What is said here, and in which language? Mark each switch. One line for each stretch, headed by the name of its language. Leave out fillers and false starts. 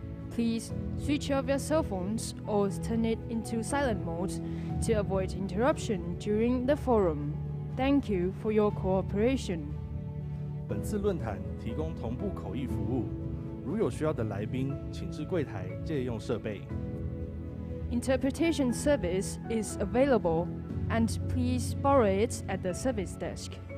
English: Please switch off your cell phones or turn it into silent mode to avoid interruption during the forum. Thank you for your cooperation.
Chinese: 本次论坛提供同步口译服务，如有需要的来宾，请至柜台借用设备。
English: Interpretation service is available, and please borrow it at the service desk.